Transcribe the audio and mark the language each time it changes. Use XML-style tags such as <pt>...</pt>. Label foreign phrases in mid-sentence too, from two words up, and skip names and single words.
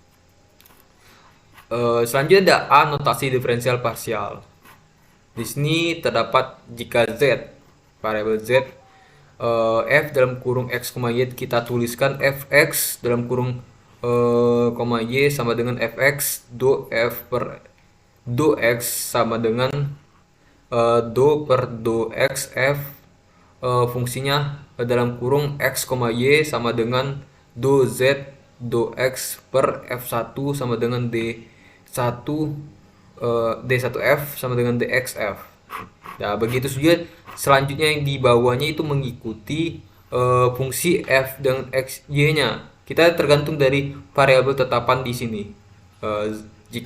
<id>Selanjutnya ada A, notasi diferensial parsial. Di sini terdapat jika z, variabel z, f dalam kurung x, y kita tuliskan fx dalam kurung y sama dengan fx do f per do x sama dengan do per do x f, fungsinya dalam kurung x, y sama dengan do z do x per f1 sama dengan d1 d1f sama dengan dxf. Nah, begitu saja. Selanjutnya yang di bawahnya itu mengikuti fungsi f dan x, y-nya. Kita tergantung dari variabel tetapan di sini.</id>